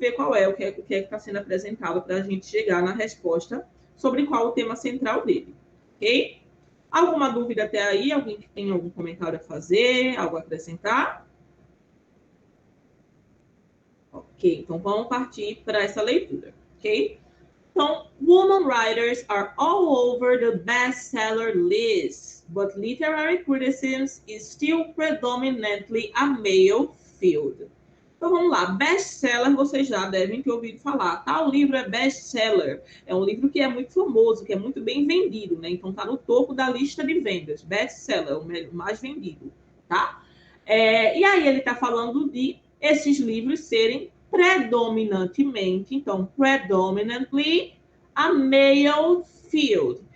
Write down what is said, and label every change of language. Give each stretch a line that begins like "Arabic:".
Portuguese: ver qual é o que é que está sendo apresentado para a gente chegar na resposta sobre qual o tema central dele, ok? Alguma dúvida até aí? Alguém que tem algum comentário a fazer, algo a acrescentar? Ok, então vamos partir para essa leitura, ok? Então,
English: women writers are all over the bestseller list, but literary criticism is still predominantly a male field.
Portuguese: Então vamos lá, best-seller vocês já devem ter ouvido falar. Tal livro é best-seller. É um livro que é muito famoso, que é muito bem vendido, né? Então tá no topo da lista de vendas. Best-seller, o mais vendido, tá? E aí ele tá falando de esses livros serem predominantemente, então
English: predominantly a male field.